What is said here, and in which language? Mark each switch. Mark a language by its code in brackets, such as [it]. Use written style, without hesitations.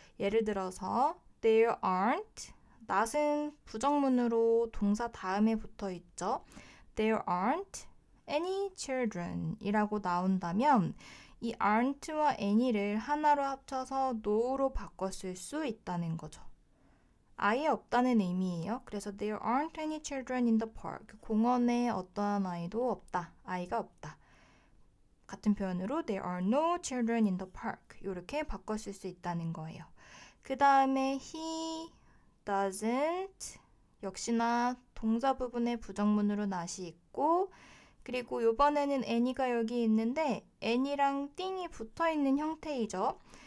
[ko] 예를 들어서 [en] there aren't [ko] not은 부정문으로 동사 다음에 붙어 있죠. [en] There aren't any children [ko] 이라고 나온다면 이 aren't와 any를 하나로 합쳐서 no로 바꿔 쓸 수 있다는 거죠. 아예 없다는 의미예요. 그래서 [en] there aren't any children in the park. [ko] 공원에 어떠한 아이도 없다. 아이가 없다. 같은 표현으로 [en] there are no children in the park. [ko] 이렇게 바꿔 쓸 수 있다는 거예요. 그 다음에 [en] he doesn't [ko] 역시나 동사 부분에 부정문으로 not이 있고 그리고 이번에는 any가 여기 있는데 any랑 띵이 붙어있는 형태이죠.